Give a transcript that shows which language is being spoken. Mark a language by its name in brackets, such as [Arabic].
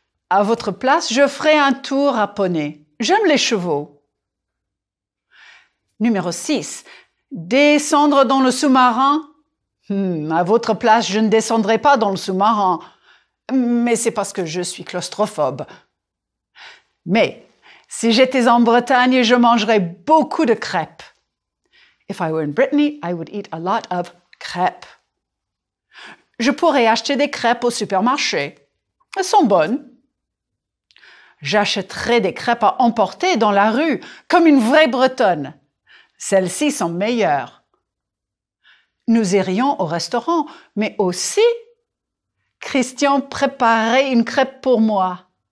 [French] À votre place, je ferai un tour à poney. J'aime les chevaux. Numéro 6. Descendre dans le sous-marin. À votre place, je ne descendrai pas dans le sous-marin. Mais c'est parce que je suis claustrophobe. Mais si j'étais en Bretagne, je mangerais beaucoup de crêpes. [English] If I were in Brittany, I would eat a lot of crêpes. [French] Je pourrais acheter des crêpes au supermarché. Elles sont bonnes. J'achèterai des crêpes à emporter dans la rue, comme une vraie Bretonne. Celles-ci sont meilleures. Nous irions au restaurant, mais aussi, Christian préparerait une crêpe pour moi.